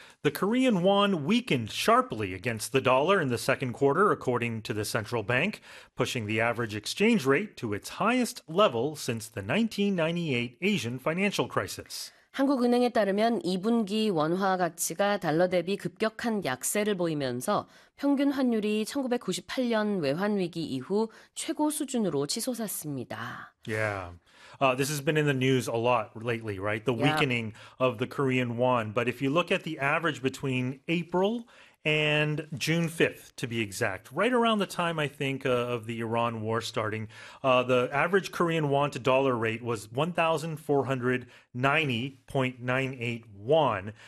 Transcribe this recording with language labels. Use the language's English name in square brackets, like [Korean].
[English] The Korean won weakened sharply against the dollar in the second quarter, according to the central bank, pushing the average exchange rate to its highest level since the 1998 Asian financial crisis. [Korean] 한국은행에 따르면 2분기 원화 가치가 달러 대비 급격한 약세를 보이면서 평균 환율이 1998년 외환 위기 이후 최고 수준으로 치솟았습니다. [English] Yeah. This has been in the news a lot lately, right? The weakening of the Korean won. But if you look at the average between April and June 5th, to be exact, right around the time, I think, of the Iran war starting, the average Korean won to dollar rate was 1,490.98 won.